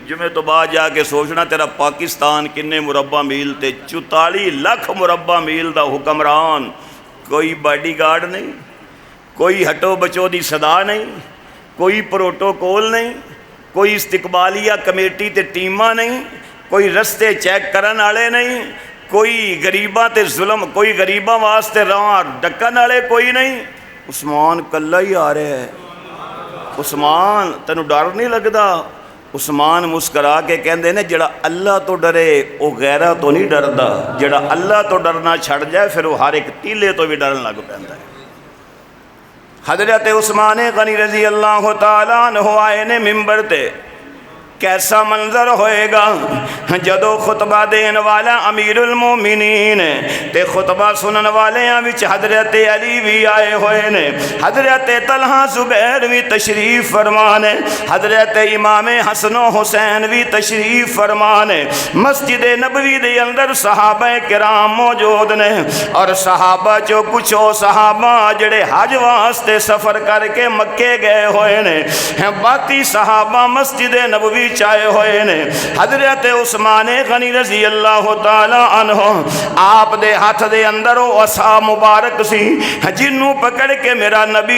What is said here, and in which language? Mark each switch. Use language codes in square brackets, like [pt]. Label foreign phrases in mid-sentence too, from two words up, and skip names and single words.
[pa] جمعے تو بعد جا کے سوچنا تیرا پاکستان کنے مربع میل تے 44 لاکھ مربع میل دا حکمران، کوئی باڈی گارڈ نہیں، کوئی ہٹو بچو دی صدا نہیں، کوئی پروٹوکول نہیں، کوئی استقبالیہ کمیٹی تے ٹیماں نہیں، کوئی رستے چیک کرن والے نہیں، کوئی غریباں تے ظلم، کوئی غریباں واسطے راہ ڈکن والے کوئی نہیں۔ عثمان کلا ہی آ رہا ہے۔ عثمان تینوں ڈر نہیں لگدا؟ عثمان مسکرا کے کہندے نے جڑا اللہ تو ڈرے وہ غیرہ تو نہیں ڈردا، جڑا اللہ تو ڈرنا چھڑ جائے پھر وہ ہر ایک تیلے تو بھی ڈرن لگ پیندا ہے۔ حضرت عثمان غنی [ar] رضی اللہ تعالیٰ عنہ [pa] آئے نے ممبر تے، کیسا منظر ہوئے گا جدو خطبہ دین والا امیر المومنین تے خطبہ سنن والیاں وچ حضرت علی بھی آئے ہوئے نے، حضرت طلحہ زبیر بھی تشریف فرمانے، حضرت امام حسن و حسین بھی تشریف فرمانے۔ مسجد نبوی دے اندر صحابہ کرام موجود نے، اور صحابہ جو کچھ صحابہ جڑے حج واسطے سفر کر کے مکے گئے ہوئے نے، باقی صحابہ مسجد نبوی وچ آئے ہوئے نے حضرت عثمان غنی [ar] رضی اللہ تعالی عنہ [pa] آپ دے ہاتھ دے اندر وہ عصا مبارک سی جنوں پکڑ کے میرا نبی